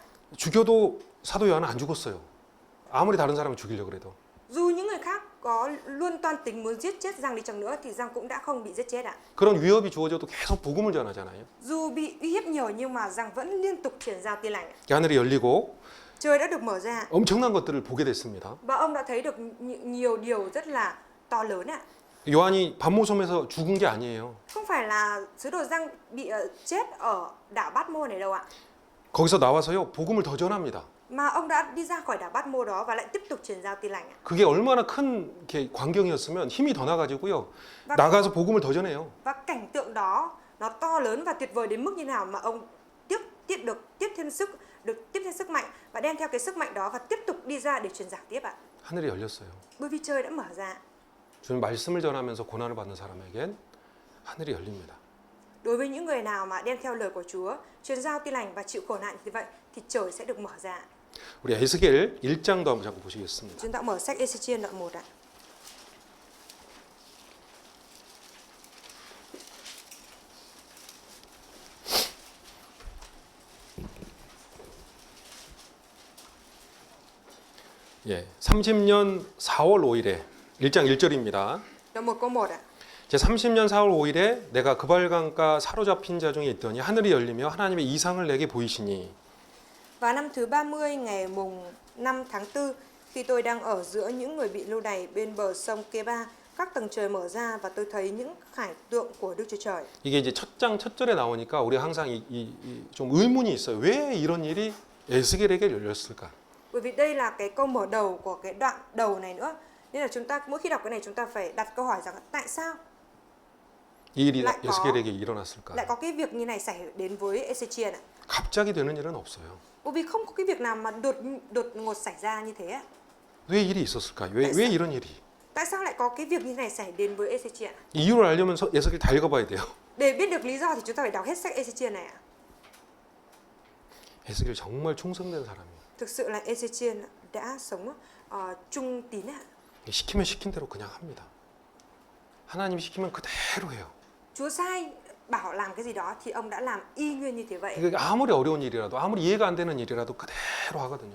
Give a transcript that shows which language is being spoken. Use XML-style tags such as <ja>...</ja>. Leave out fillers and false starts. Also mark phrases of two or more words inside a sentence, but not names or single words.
<ko>죽여도 사도 요한은 안 죽었어요. 아무리 다른 사람을 죽이려고 그래도.</ko> <vi>Dù những người khác có luôn toan tính muốn giết chết Giăng đi chăng nữa thì Giăng cũng đã không bị giết chết ạ.</vi> <ko>그런 위협이 주어져도 계속 복음을 전하잖아요.</ko> <vi>Dù bị uy hiếp nhiều nhưng mà Giăng vẫn liên tục truyền ra tin lành.</vi> <ko>하늘이 열리고</ko> <vi>Trời đã được mở ra.</vi> <ko>엄청난 것들을 보게 됐습니다.</ko> <vi>Và ông đã thấy được nhiều điều rất là to lớn ạ.</vi> <ko>요한이 반모섬에서 죽은 게 아니에요.</ko> <vi>Không phải là sứ đồ Giăng bị chết ở đảo Bát Mô này đâu ạ.</vi> <ko>거기서 나와서요 복음을 더 전합니다.</ko> <vi>Mà ông đã đi ra khỏi đảo Bát Mô đó và lại tiếp tục truyền giao tin lành ạ.</vi> <ko>그게 얼마나 큰 이렇게 광경이었으면 힘이 더 나가지고요 나가서 복음을 더 전해요.</ko> <vi>Và cảnh tượng đó nó to lớn và tuyệt vời đến mức như nào mà ông tiếp thêm sức mạnh và đem theo cái sức mạnh đó và tiếp tục đi ra để truyền giảng tiếp ạ.</vi> <ko>하늘이 열렸어요.</ko> <vi>Bởi vì trời đã mở ra.</vi> <ko>주님 말씀을 전하면서 고난을 받는 사람에겐 하늘이 열립니다.</ko> <vi>Đối với những người nào mà đem theo lời của Chúa, truyền giao tin lành và chịu khổ nạn như vậy thì trời sẽ được mở ra.</vi> <ko>우리 에스겔 1장도 한번 잠깐 보시겠습니다.</ko> <vi>Chúng ta mở sách Ê-xê-chiên đoạn 1 ạ.</vi> <ko>예, 30년 4월 5일에 1장 1절입니다.</ko> <vi>Đoạn 1 câu 1 ạ.</vi> <ko>제 30년 4월 5일에 내가 그발강가 사로잡힌 자 중에 있더니 하늘이 열리며 하나님의 이상을 내게 보이시니.</ko> <vi>Vào năm thứ 30 ngày mùng 5 tháng 4 khi tôi đang ở giữa những người bị lưu đày bên bờ sông Kê-ba, các tầng trời mở ra và tôi thấy những khải tượng của Đức Chúa Trời.</vi> <ko>이게 이제 첫 장 첫 절에 나오니까 우리 항상 좀 의문이 있어요. 왜 이런 일이 에스겔에게 열렸을까?</ko> <vi>Bởi vì đây là cái câu mở đầu của cái đoạn đầu này nữa. Nên là chúng ta mỗi khi đọc cái này chúng ta phải đặt câu hỏi rằng tại sao</vi> <ko>이 일이</ko> <vi>lại</vi> <ko>에스겔에게 일어났을까?</ko> <vi>có cái việc như này xảy đến với Ê-xê-chiên ạ?</vi> <ko>갑자기 되는 일은 없어요.</ko> <vi>Bởi vì không có cái việc nào mà đột ngột xảy ra như thế ạ.</vi> <ko>왜 일이 있었을까? 왜 이런 일이?</ko> <vi>Tại sao lại có cái việc như này xảy đến với Ê-xê-chiên ạ?</vi> <ko>이유를 알려면 에스겔 다 읽어봐야 돼요.</ko> <vi>Để biết được lý do thì chúng ta phải đọc hết sách Ê-xê-chiên này ạ.</vi> <ko>에스겔 정말 충성된 사람이에요.</ko> <vi>Thực sự là Ê-xê-chiên đã sống trung tín ạ.</vi> <ko>시키면 시킨 대로 그냥 합니다. 하나님이 시키면 그대로 해요.</ko> <vi>Chúa sai bảo làm cái gì đó thì ông đã làm y nguyên như thế vậy.</vi> <ko>그러니까 아무리 어려운 일이라도 아무리 이해가 안 되는 일이라도 그대로 하거든요.</ko>